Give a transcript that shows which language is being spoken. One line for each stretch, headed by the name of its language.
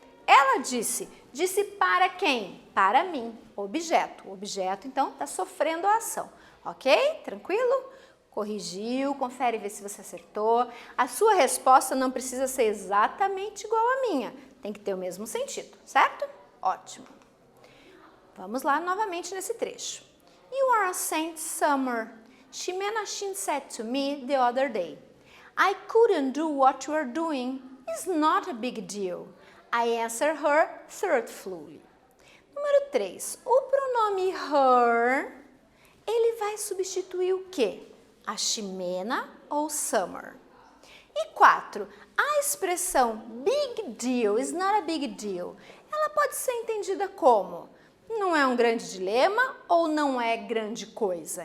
Portuguese: Ela disse para quem? Para mim, objeto. O objeto, então, está sofrendo a ação, ok? Tranquilo? Corrigiu, confere e vê se você acertou. A sua resposta não precisa ser exatamente igual à minha, tem que ter o mesmo sentido, certo? Ótimo. Vamos lá novamente nesse trecho.
English: You are a saint summer. Ximena Shin said to me the other day. I couldn't do what you are doing. It's not a big deal. I answered her thoughtfully.
Portuguese: Número 3. O pronome her, ele vai substituir o quê? A Ximena ou summer? E 4. A expressão big deal,
English: is not a big deal,
Portuguese: ela pode ser entendida como não é um grande dilema ou não é grande coisa.